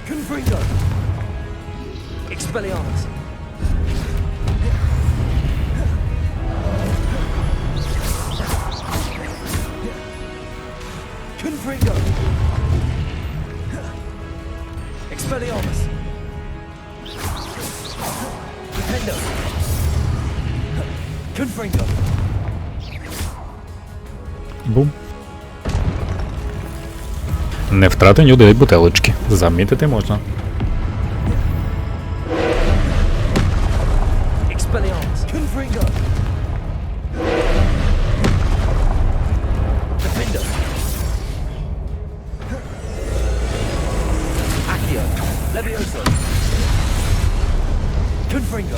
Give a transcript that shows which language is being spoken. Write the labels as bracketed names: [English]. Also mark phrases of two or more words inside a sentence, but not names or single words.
[Latin] Confringo! Expelliarmus! Confringo! Expelliarmus! Defendo! Confringo! [Ukrainian] Бум. Не втратені 9 бутелочки. Замітити можна. [Latin] Expelliarmus! Confringo! Defendo! Accio! Levioso! Confringo!